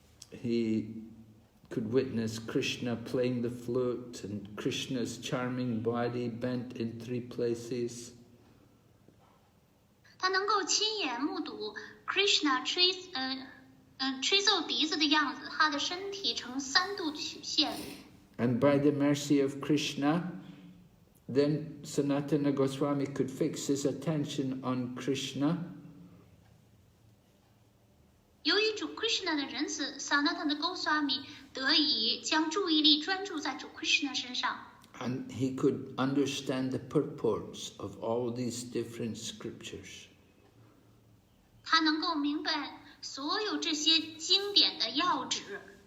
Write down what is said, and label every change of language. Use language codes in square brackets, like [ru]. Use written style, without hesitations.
[en] He could witness Krishna playing the flute and Krishna's charming body bent in 3 places. [zh] 他能够亲眼目睹 Krishna 吹奏笛子的样子，他的身体呈3度曲线。 [en] And by the mercy of Krishna, then Sanatana Goswami could fix his attention on Krishna. [zh] 由于主 Krishna 的仁慈 ，Sanatana Goswami 得以将注意力专注在主 Krishna 身上。 [en] And he could understand the purports of all these different scriptures. [zh] 他能够明白所有这些经典的要旨。